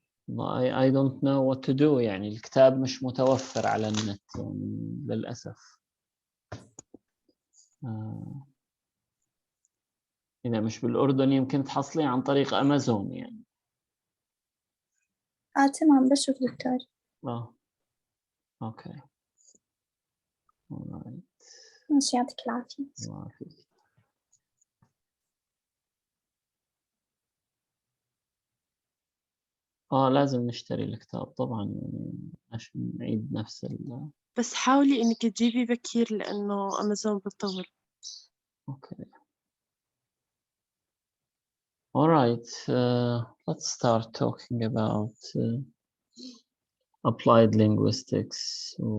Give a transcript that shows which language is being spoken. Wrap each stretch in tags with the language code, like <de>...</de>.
<en>I don't know what to do.</en> <ar>يعني الكتاب مش متوفر على النت يعني للأسف. إذا مش بالأردن يمكن تحصلي عن طريق أمازون يعني. تمام بشوف دكتور. أوكي</ar> <en>alright.</en> <ar>ماشي يعطيك العافية. الله يعافيك. لازم نشتري الكتاب طبعا يعني عشان نعيد نفس بس حاولي إنك تجيبي بكير لأنه أمازون بتطول. أوكي</ar> <en>alright. Let's start talking about applied linguistics.</en>